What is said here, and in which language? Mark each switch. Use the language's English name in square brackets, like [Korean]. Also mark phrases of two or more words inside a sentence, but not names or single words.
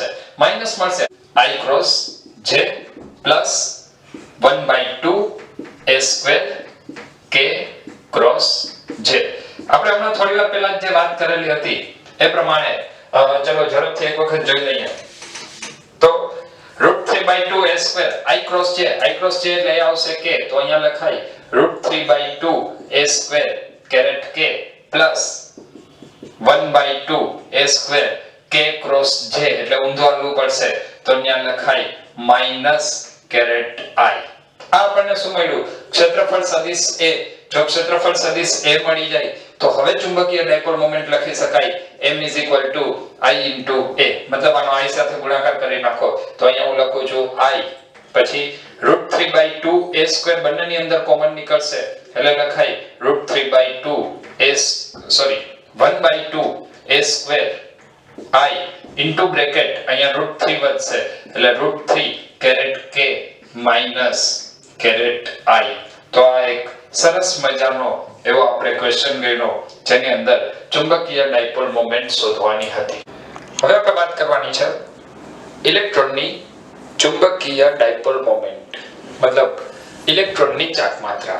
[Gujarati] માઈનસ મળશે. [English] I cross J plus 1/2 a square k cross j. [Gujarati] આપણે હમણાં થોડી વાર પહેલા જે વાત કરેલી હતી એ પ્રમાણે ચલો ઝડપથી એક વખત જોઈ લઈએ. તો √3/2 [English] a square I cross j [Gujarati] એટલે આવશે k. તો અહીંયા લખાય [English] √3/2 a square caret k plus 1/2 a square k cross j [Gujarati] એટલે ઊંધું હાલવું પડશે. તો અહીંયા લખાય [English] minus caret I. [Gujarati] આ આપણને શું મળ્યું? ક્ષેત્રફળ સદિશ a. જો ક્ષેત્રફળ સદિશ a મળી જાય તો હવે ચુંબકીય [English] dipole moment [Gujarati] લખી શકાય m = I * a. મતલબ આનો I સાથે ગુણાકાર કરી નાખો. તો અહીંયા હું લખું છું I પછી [English] √3/2 a square [Gujarati] બંનેની અંદર કોમન નીકળશે એટલે લખાય [English] √3/2 1/2 a square I into bracket [Gujarati] અહીંયા √3 વધશે એટલે [English] √3 caret k minus caret I. [Gujarati] તો આ એક સરસ મજાનો એવો આપણે ક્વેશ્ચન ગણ્યો જેની અંદર ચુંબકીય [English] dipole moment [Gujarati] શોધવાની હતી. હવે આપણે વાત કરવાની છે ઇલેક્ટ્રોનની ચુંબકીય [English] dipole moment [Gujarati] મતલબ ઇલેક્ટ્રોનની ચાકમાત્રા.